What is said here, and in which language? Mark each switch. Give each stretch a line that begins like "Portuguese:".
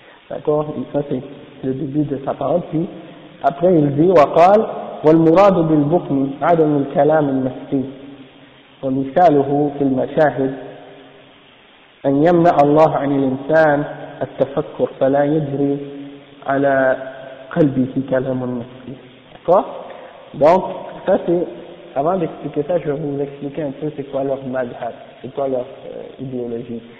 French: D'accord, ça c'est le début de sa parole. Puis après il dit
Arabic: وقال والمراد بالبكم عدم الكلام المسكي ومثاله في المشاهد أن يمنع الله عن الإنسان التفكر فلا يجري على قلبه كلام مسكي.
French: D'accord, donc ça c'est, avant d'expliquer ça je vais vous expliquer un peu c'est quoi leur madhhab, c'est quoi leur idéologie.